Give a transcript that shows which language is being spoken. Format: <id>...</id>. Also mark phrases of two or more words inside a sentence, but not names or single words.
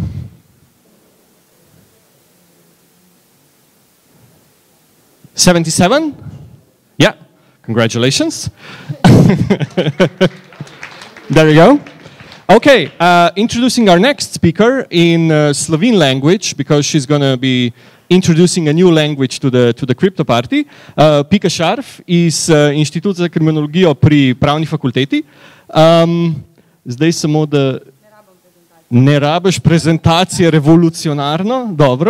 <en>$77? Yeah, congratulations. There you go. Okay, introducing our next speaker in Slovene language, because she's going to be introducing a new language to the crypto party.</en> <sl>Pika Šarf iz Inštituta za kriminologijo pri pravni fakulteti. Zdaj samo, da ne rabiš prezentacije revolucionarno. Dobro.</sl>